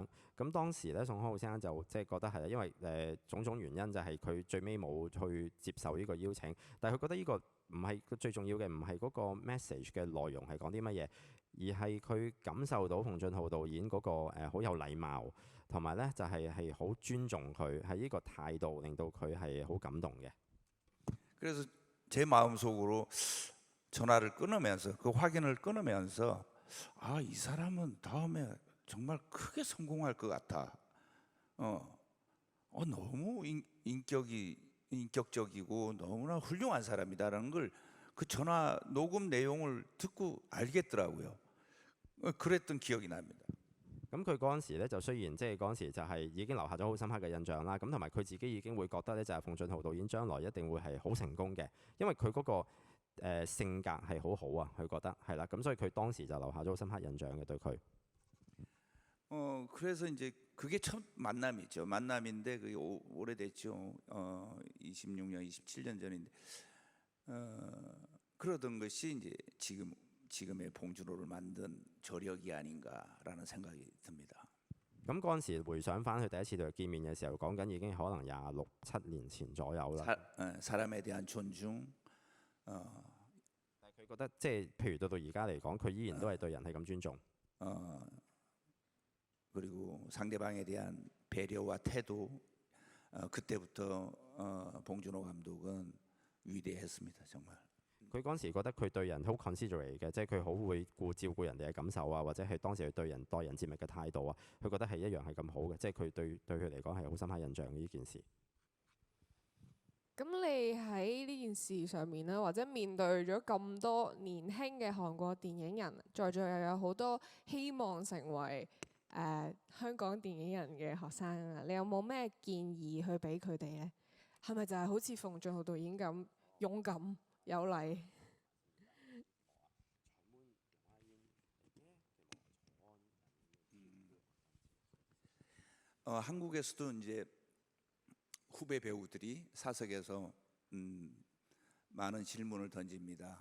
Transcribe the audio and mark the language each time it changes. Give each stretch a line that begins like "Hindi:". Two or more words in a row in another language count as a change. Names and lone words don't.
Cantonese: 咁當時咧，宋康昊先生就即係覺得係因為種種原因就係佢最尾冇去接受呢個邀請，但係佢覺得呢個唔係最重要嘅，唔係嗰個 message 嘅內容係講啲乜嘢，而係佢感受到奉俊昊導演嗰個好有禮貌，同埋咧就係好尊重佢，係呢個態度令到佢係好感動嘅。
Korean: 그래서 제 마음속으로 전화를 끊으면서 그 확인을 끊으면서 이 사람은 다음에 정말 크게 성공할 것 같아. 너무 인격이 인격적이고 너무나 훌륭한 사람이다라는 걸 그 전화 녹음 내용을 듣고 알겠더라고요. 그랬던 기억이 납니다.
Cantonese: 咁佢嗰陣時咧就雖然即係嗰陣時就係已經留下咗好深刻嘅印象啦，咁同埋佢自己已經會覺得咧就係馮俊豪導演將來一定會係好成功嘅，因為佢嗰個性格係好好啊，佢覺得係啦，咁所以佢當時就留下咗好深刻印象嘅對佢。
Korean: 그래서 이제 그게 첫 만남이죠. 만남인데 그게 오래됐죠. 26년, 27년 전인데 그러던 것이 이제 지금의 봉준호를 만든 저력이 아닌가라는 생각이 듭니다.
Cantonese: 咁嗰陣時回想翻佢第一次同佢見面嘅時候，講緊已經可能26、7年前左右啦。
Korean: 사람에 대한 존중.
Cantonese: 但係佢覺得即係譬如到而家嚟講，佢依然都係對人係咁尊重。
Korean: 그리고 상대방에 대한 배려와 태도. 그때부터 봉준호 감독은 위대했습니다. 정말.
Cantonese: 佢嗰陣時覺得佢對人好 considerate 嘅，即係佢好會照顧人哋嘅感受啊，或者係當時佢對人待人接物嘅態度啊，佢覺得係一樣係咁好嘅，即係佢對佢嚟講係好深刻印象嘅呢件事。咁你喺呢件事上面咧，或者面對咗咁多年輕嘅韓國電影人，在座又有好多希望成為香港電影人嘅學生啊，你有冇咩建議去俾佢哋呢？係咪就係好似馮俊豪導演咁勇敢有禮？
Korean: 한국에서도 이제 후배 배우들이 사석에서 많은 질문을 던집니다.